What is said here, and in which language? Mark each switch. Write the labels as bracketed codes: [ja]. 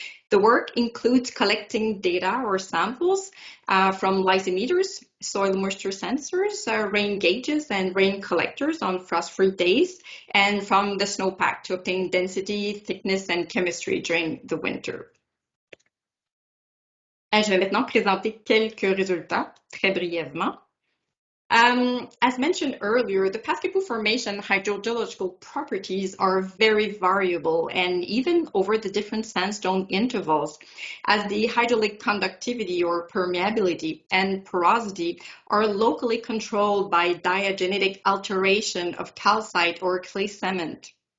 [en] The work includes collecting data or samples from lysimeters, soil moisture sensors, rain gauges, and rain collectors on frost-free days, and from the snowpack to obtain density, thickness, and chemistry during the winter. [fr] Je vais maintenant présenter quelques résultats, très brièvement. [en] As mentioned earlier, the Pascapoo Formation hydrogeological properties are very variable and even over the different sandstone intervals, as the hydraulic conductivity or permeability and porosity are locally controlled by diagenetic alteration of calcite or clay cement.